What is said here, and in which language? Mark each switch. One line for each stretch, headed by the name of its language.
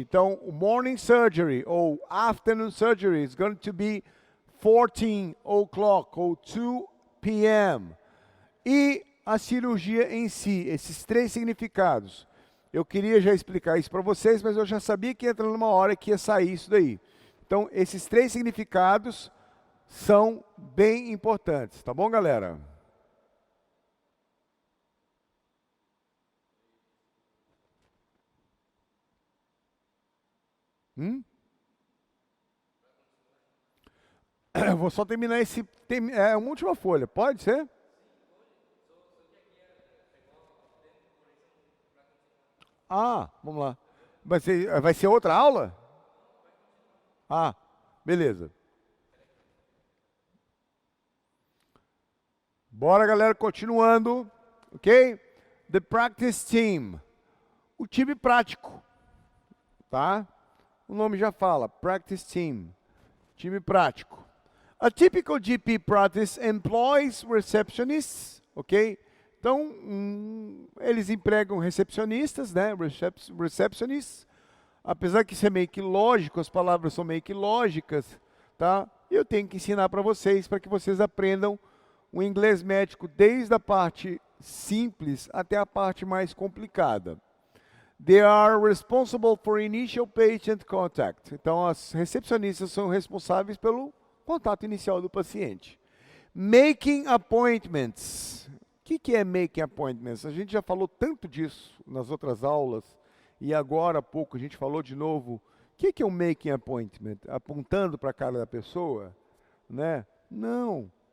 Portuguese: Então, o
English: morning surgery ou afternoon surgery is going to be 14 o'clock ou 2 p.m.
Portuguese: E a cirurgia em si, esses 3 significados. Eu queria já explicar isso para vocês, mas eu já sabia que ia entrar numa hora que ia sair isso daí. Então, esses 3 significados são bem importantes, tá bom, galera? Eu vou só terminar esse... É uma última folha, pode ser? Vamos lá. Vai ser outra aula? Beleza. Bora, galera, continuando. Ok?
English: The practice team.
Portuguese: O time prático. Tá? O nome já fala, practice team, time prático.
English: A typical GP practice employs receptionists, ok?
Portuguese: Então, eles empregam recepcionistas, né? Receptionists. Apesar que isso é meio que lógico, as palavras são meio que lógicas, tá? Eu tenho que ensinar para que vocês aprendam o inglês médico desde a parte simples até a parte mais complicada.
English: They are responsible for initial patient contact.
Portuguese: Então, as recepcionistas são responsáveis pelo contato inicial do paciente.
English: Making appointments.
Portuguese: O que é
English: making appointments?
Portuguese: A gente já falou tanto disso nas outras aulas, e agora há pouco a gente falou de novo. O que é um making appointment? Apontando para a cara da pessoa? Né? Não.